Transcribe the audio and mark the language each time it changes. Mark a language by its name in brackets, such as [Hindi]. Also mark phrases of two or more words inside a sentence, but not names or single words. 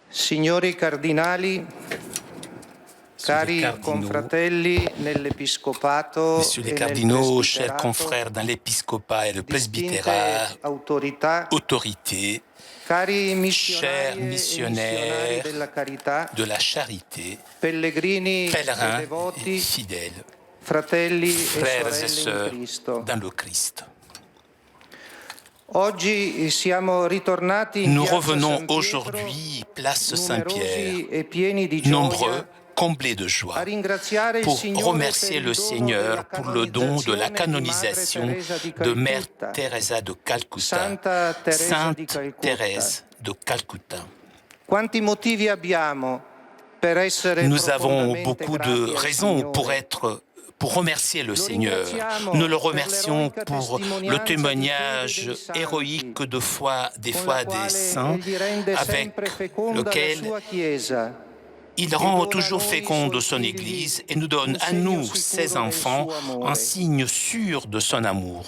[Italian] Signori cardinali, cari [French] cardinaux, [Italian] confratelli nell'Episcopato [French] Messieurs les [Italian] e nel [French] cardinaux, chers [Italian] presbiterato, [French] confrères dans l'épiscopat et le [Italian] distinte [French] presbytérat, [Italian] autorità, [French] autorités, [Italian] cari [French] chers [Italian] missionari e missionari [French] missionnaires [Italian] della carità, [French] de la charité, [Italian] pellegrini e [French] pèlerins et [Italian] devoti, [French] fidèles, [Italian] fratelli e [French] frères et [Italian] sorelle in [French] sœurs [Italian] Cristo. [French] dans le Christ. [Italian] Oggi siamo ritornati in [French] Nous [Italian] piazza [French] revenons [Italian] San Pietro, [French] aujourd'hui, place Saint-Pierre, [Italian] numerosi e pieni di gioia, [French] nombreux, comblés de [Italian] a [French] joie, [Italian] ringraziare il [French] pour [Italian] Signore [French] remercier [Italian] per [French] le [Italian] il dono [French] Seigneur [Italian] della [French] pour le don de la [Italian] canonizzazione [French] canonisation [Italian] di Madre [French] de [Italian] Teresa di [French] Mère [Italian] Calcutta. [French] Teresa de Calcutta, [Italian] Santa Teresa di [French] Sainte [Italian] Calcutta. [French] Thérèse de Calcutta. [Italian] Quanti motivi abbiamo per essere [French] Nous avons [Italian] profondamente [French] beaucoup [Italian] grati [French] de [Italian] al [French] raisons [Italian] Signore. [French] pour remercier le Seigneur. Nous le remercions pour le témoignage héroïque des foi des saints avec lequel il rend toujours féconde son Église et nous donne à nous, ses enfants, un signe sûr de son amour.